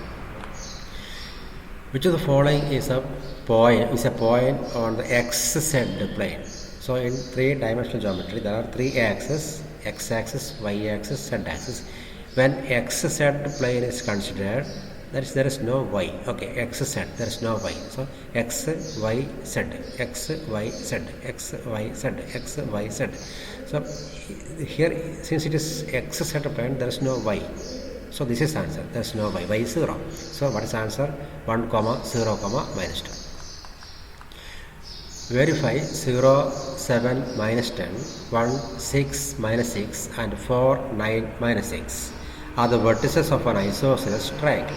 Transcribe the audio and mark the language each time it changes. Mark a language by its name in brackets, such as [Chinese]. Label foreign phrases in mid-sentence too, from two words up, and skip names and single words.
[English] Which of the following is a point on the xz plane? So in 3-dimensional geometry, there are 3 axes: x-axis, y-axis, z-axis. When xz plane is considered, that is, there is no y. Okay, xz, there is no y. So x, y, z, x, y, z, x, y, z, x, y, z. So here, since it is xz plane, there is no y. So this is answer. There is no y. Y is 0. So what is answer? 1, 0, minus 2. Verify 0, 7, minus 10, 1, 6, minus 6 and 4, 9, minus 6 are the vertices of an isosceles triangle.